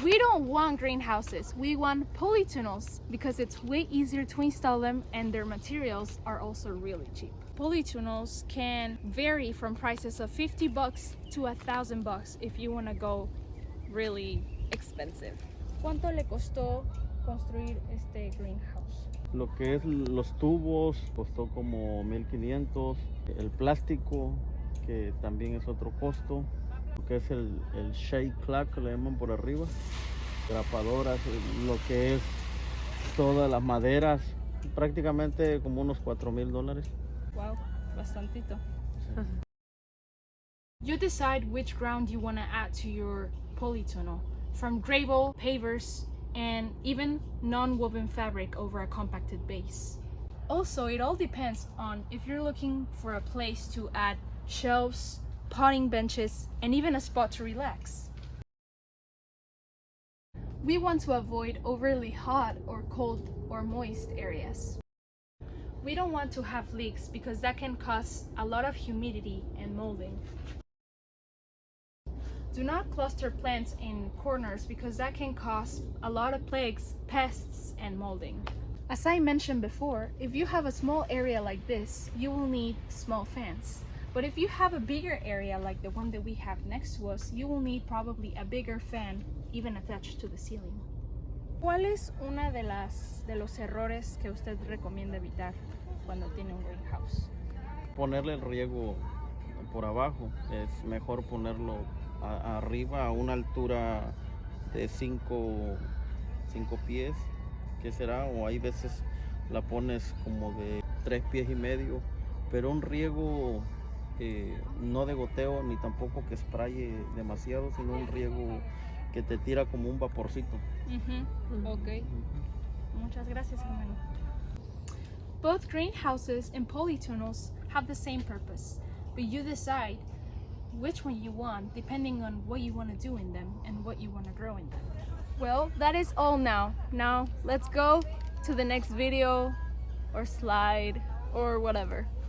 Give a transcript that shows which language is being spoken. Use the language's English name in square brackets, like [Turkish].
[English] We don't want greenhouses. We want polytunnels because it's way easier to install them and their materials are also really cheap. Polytunnels can vary from prices of $50 to $1,000 if you want to go really expensive. [Spanish] ¿Cuánto le costó construir este greenhouse? Lo que es los tubos costó como 1,500, el plástico que también es otro costo, lo que es el shake clack que le llaman por arriba, grapadoras, lo que es todas las maderas, prácticamente como unos $4,000. Wow, bastantito. [English] You decide which ground you want to add to your polytunnel, from gravel, pavers, and even non-woven fabric over a compacted base. Also, it all depends on if you're looking for a place to add shelves, potting benches, and even a spot to relax. We want to avoid overly hot or cold or moist areas. We don't want to have leaks because that can cause a lot of humidity and molding. Do not cluster plants in corners because that can cause a lot of plagues, pests, and molding. As I mentioned before, if you have a small area like this, you will need small fans. But if you have a bigger area like the one that we have next to us, you will need probably a bigger fan, even attached to the ceiling. [Spanish] ¿Cuál es una de los errores que usted recomienda evitar cuando tiene un greenhouse? Ponerle el riego por abajo, es mejor ponerlo arriba a una altura de 5 pies, que será, o hay veces la pones como de 3 pies y medio, pero un riego no de goteo ni tampoco que spraye demasiado, sino un riego que te tira como un vaporcito. Ok. Muchas gracias, hermano. [English] Both greenhouses and polytunnels have the same purpose, but you decide which one you want depending on what you want to do in them and what you want to grow in them. Well, that is all now. Now let's go to the next video or slide or whatever.